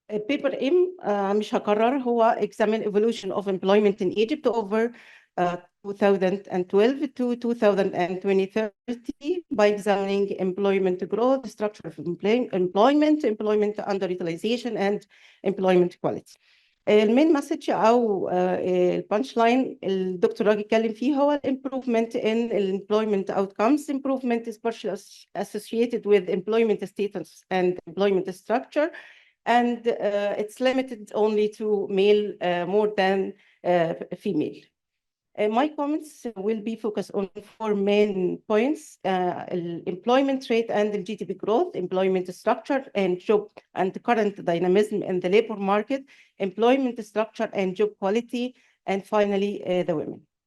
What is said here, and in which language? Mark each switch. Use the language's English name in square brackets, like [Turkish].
[English] Paper M [Arabic] مش هكرر هو [English] examine evolution of employment in Egypt over 2012 to 2030 by examining employment growth, structure of employment underutilization, and employment quality. [Arabic] المين مسج او البانش لاين الدكتور راجي اتكلم فيه هو [English] improvement in employment outcomes. Improvement is partially associated with employment status and employment structure, and it's limited only to male more than female. My comments will be focused on four main points: employment rate and the GDP growth, employment structure and job and current dynamism in the labor market, employment structure and job quality, and finally the women.